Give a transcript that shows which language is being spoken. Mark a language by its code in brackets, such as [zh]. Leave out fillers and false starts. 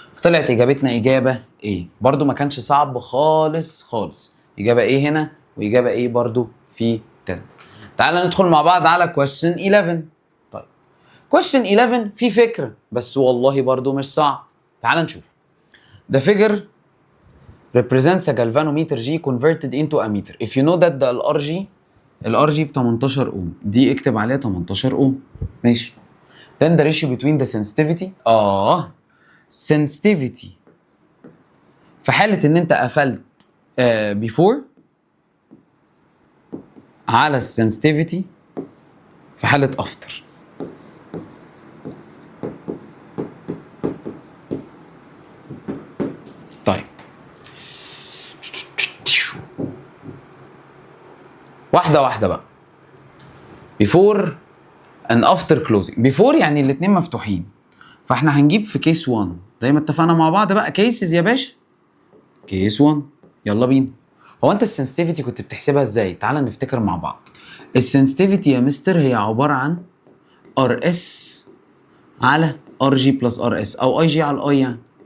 [ar] طلعت اجابتنا اجابه ايه. برضو ما كانش صعب خالص خالص. اجابه ايه هنا واجابه ايه برضو في 10. تعال ندخل مع بعض على question 11. طيب question 11 في فكره بس والله برضو مش صعب. تعال نشوف. [en] The figure represents a galvanometer G converted into a meter. If you know that the [ar] ال RG ب 18 اوم، دي اكتب عليها 18 اوم. ماشي. [en] Then the ratio between the sensitivity sensitivity [ar] في حالة ان انت قفلت [en] before على السنسيتيفيتي في حالة after. [ar] طيب واحدة واحدة بقى. [en] before and after closing. [ar] before يعني الاتنين مفتوحين، فاحنا هنجيب في كيس 1 زي ما اتفقنا مع بعض بقى. كيسز يا باشا. كيس 1 يلا بينا. هو انت السنسيتيفيتي كنت بتحسبها ازاي؟ تعال نفتكر مع بعض. السنسيتيفيتي يا مستر هي عبارة عن ار اس على ار جي بلس ار اس، او اي جي على الاي يعني.